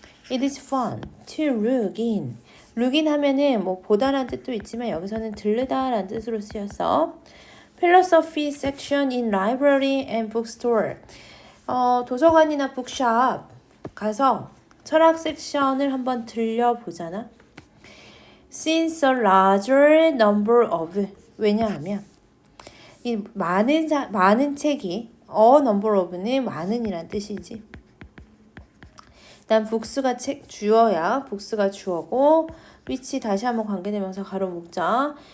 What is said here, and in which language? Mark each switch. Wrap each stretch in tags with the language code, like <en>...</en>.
<en>It is fun to look in. look in</en> <ko>하면은 뭐 보다라는 뜻도 있지만 여기서는 들르다라는 뜻으로 쓰여서</ko> <en>philosophy section in library and bookstore.</en> <ko>도서관이나 북샵 가서 철학 섹션을 한번 들려보잖아.</ko> <en>Since a larger number of</en> <ko>왜냐하면 이 많은 책이</ko> <en>a number of는</en> <ko>많은이란 뜻이지. 일단 books가 주어야. books가 주어고 which 다시 한번 관계대명사 가로 묶자.</ko>